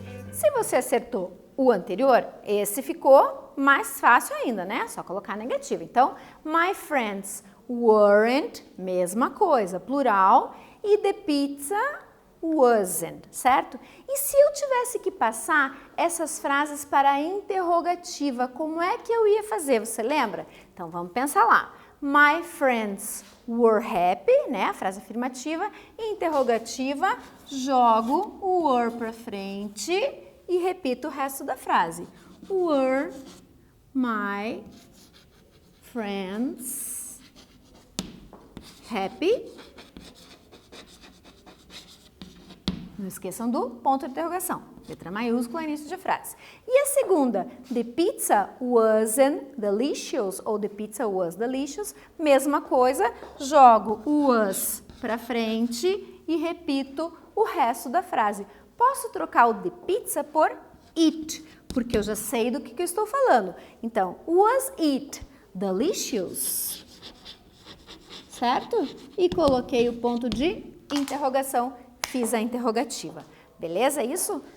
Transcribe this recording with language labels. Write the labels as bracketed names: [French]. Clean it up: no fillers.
[Portuguese] Se você acertou o anterior, esse ficou mais fácil ainda, né? Só colocar negativo. Então, [English] my friends weren't, [Portuguese] mesma coisa, plural, e [English] the pizza wasn't, [Portuguese] certo? E se eu tivesse que passar essas frases para a interrogativa, como é que eu ia fazer? Você lembra? Então, vamos pensar lá. [English] My friends were happy, [Portuguese] né? A frase afirmativa. Interrogativa, jogo o were para frente e repito o resto da frase. [English] Were my friends happy? [Portuguese] Não esqueçam do ponto de interrogação. Letra maiúscula, início de frase. E a segunda, [English] the pizza wasn't delicious [Portuguese] ou [English] the pizza was delicious, [Portuguese] mesma coisa, jogo o was para frente e repito o resto da frase. Posso trocar o [English] the pizza [Portuguese] por it, porque eu já sei do que eu estou falando. Então, [English] was it delicious? [Portuguese] Certo? E coloquei o ponto de interrogação, fiz a interrogativa. Beleza isso?